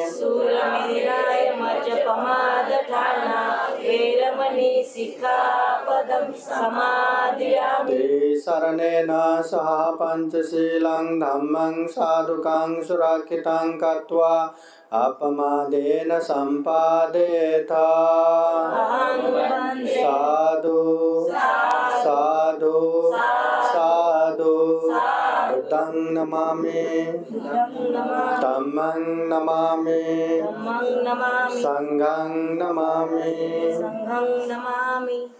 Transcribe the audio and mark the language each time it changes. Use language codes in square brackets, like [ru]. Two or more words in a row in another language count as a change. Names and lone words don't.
[pi] सूरमेराय मज्जपमादठाना वैरमणि सिक्खापदं समादयामि ते शरणेन सह पञ्चशीलं धम्मं साधुकं सुरक्षितं कृत्वा अपमादेन सम्पादयेत् अहं वन्दे साधु साधु साधु बुद्धं नमामि धम्मं नमामि धम्मं नमामि संघं नमामि संघं नमामि